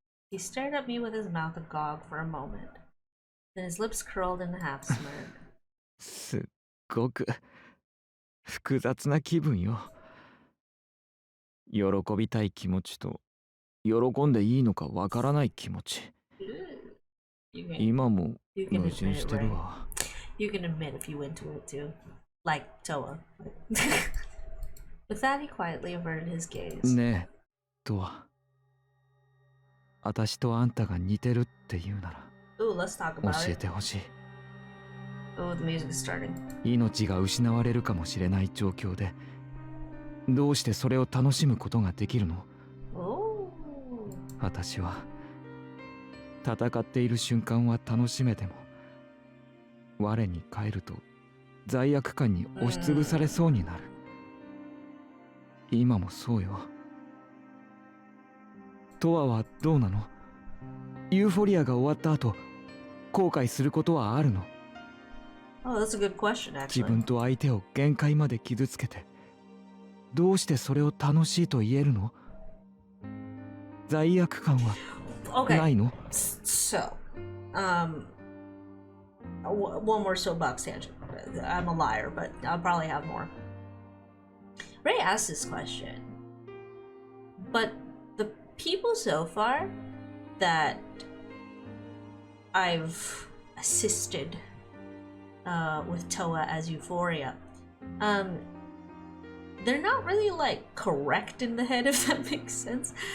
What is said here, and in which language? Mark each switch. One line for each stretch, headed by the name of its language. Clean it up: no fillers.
English: He stared at me with his mouth agog for a moment. Then his lips curled in a half smirk.
Japanese: すっごく複雑な気分よ。喜びたい気持ちと喜んでいいのかわからない気持ち。今も矛盾してるわ。
English: You can admit if you into it too. Like Toa. With that, he quietly averted his gaze.
Japanese: ねえ、とは。私とあんたが似てるって言うなら。
English: Ooh, let's talk about it.
Japanese: 教えてほしい。
English: Oh, the music is starting.
Japanese: 命が失われるかもしれない状況で、どうしてそれを楽しむことができるの？
English: Oh.
Japanese: 私は戦っている瞬間は楽しめても、我に返ると罪悪感に押しつぶされそうになる。今もそうよ。トアはどうなの？ユーフォリアが終わった後、後悔することはあるの？
English: Oh, that's a good question, actually.
Japanese: 自分と相手を限界まで傷つけて、どうしてそれを楽しいと言えるの？罪悪感はないの？
English: So, one more soapbox tangent. I'm a liar, but I'll probably have more. Ray asked this question, but the people so far that I've assisted with Toa as Euphoria, they're not really like correct in the head, if that makes sense.